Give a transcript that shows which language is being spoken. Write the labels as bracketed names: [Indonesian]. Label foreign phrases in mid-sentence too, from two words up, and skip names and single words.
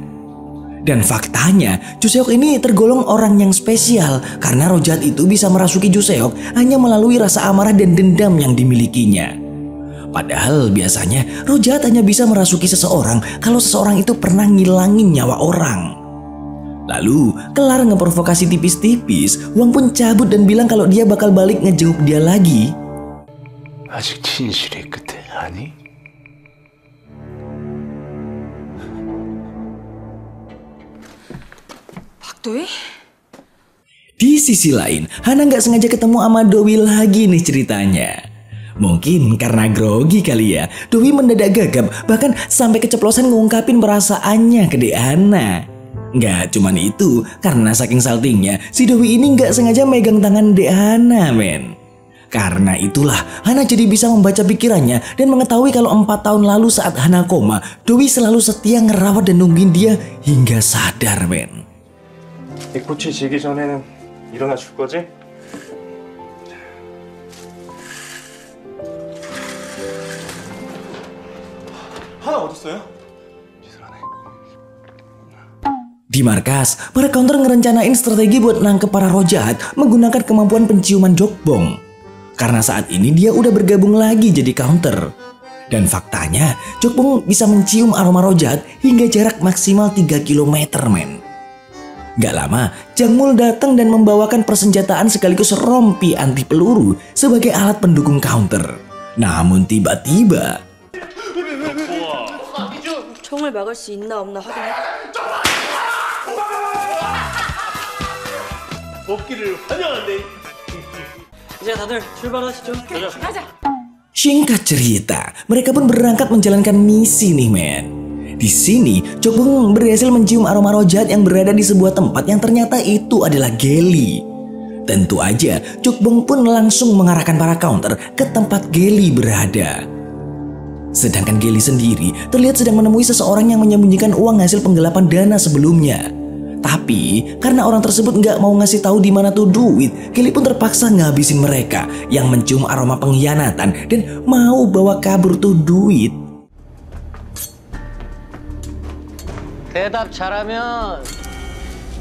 [Indonesian] Dan faktanya, Ju Seok ini tergolong orang yang spesial karena roh jahat itu bisa merasuki Ju Seok hanya melalui rasa amarah dan dendam yang dimilikinya. Padahal biasanya roh jahat hanya bisa merasuki seseorang kalau seseorang itu pernah ngilangin nyawa orang. Lalu, kelar ngeprovokasi tipis-tipis, Hwang pun cabut dan bilang kalau dia bakal balik ngejenguk dia lagi. [Korean] 아직 진실의 끝에 아니? 박도희? [Indonesian] Di sisi lain, Hana nggak sengaja ketemu sama Dowi lagi nih ceritanya. Mungkin karena grogi kali ya, Dowi mendadak gagap bahkan sampai keceplosan ngungkapin perasaannya ke Dek Hana. Nggak cuman itu, karena saking saltingnya, si Dowi ini nggak sengaja megang tangan Dek Hana, men. Karena itulah, Hana jadi bisa membaca pikirannya dan mengetahui kalau 4 tahun lalu saat Hana koma, Dowi selalu setia ngerawat dan nungguin dia hingga sadar, men. [Korean] 이 고치 지기 전에는 일어나 줄 거지? 하나 어딨어요? [Indonesian] Di markas, para counter ngerencanain strategi buat nangkep para roh jahat menggunakan kemampuan penciuman Jokbong. Karena saat ini dia udah bergabung lagi jadi counter. Dan faktanya, Jokbong bisa mencium aroma roh jahat hingga jarak maksimal 3 km, men. Gak lama, Jangmul datang dan membawakan persenjataan sekaligus rompi anti peluru sebagai alat pendukung counter. Namun tiba-tiba, [Korean] 총을 막을 수 있나 없나 확인해. 복귀를 환영한대. 이제 다들 출발하시죠. 가자. [Indonesian] singkat cerita, mereka pun berangkat menjalankan misi nih, men. Di sini, Jokbong berhasil mencium aroma roh jahat yang berada di sebuah tempat yang ternyata itu adalah Gelly. Tentu aja, Jokbong pun langsung mengarahkan para counter ke tempat Gelly berada. Sedangkan Gelly sendiri terlihat sedang menemui seseorang yang menyembunyikan uang hasil penggelapan dana sebelumnya. Tapi karena orang tersebut nggak mau ngasih tahu di mana tuh duit, Gelly pun terpaksa ngabisin mereka yang mencium aroma pengkhianatan dan mau bawa kabur tuh duit. [Korean] 대답 잘하면